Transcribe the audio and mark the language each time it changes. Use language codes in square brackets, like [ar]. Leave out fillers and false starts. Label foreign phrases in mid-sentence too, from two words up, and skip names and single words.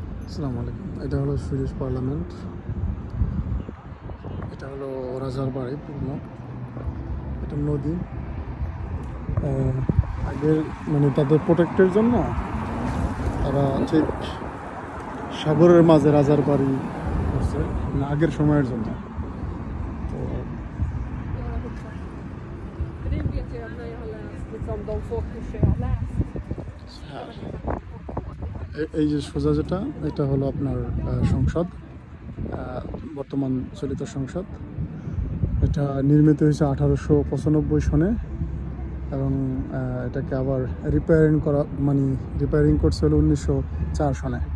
[bn] আসসালামু আলাইকুম। এটা হলো সুইডিশ পার্লামেন্ট। এটা হলো রাজারবাড়ি পুরনো। এটা নদী। আগের মানে তাদের প্রোটেক্টের জন্য তারা ঠিক সাগরের মাঝে রাজারবাড়ি করছে, মানে আগের সময়ের জন্য। তো [sv] Det vet jag när jag har läst liksom, de få kurser jag har läst. [bn] এই যে সোজা যেটা, এটা হলো আপনার সংসদ, বর্তমান চলিত সংসদ। এটা নির্মিত হয়েছে 1895 সনে এবং এটাকে আবার রিপেয়ারিং করছে হলো 1904 সনে।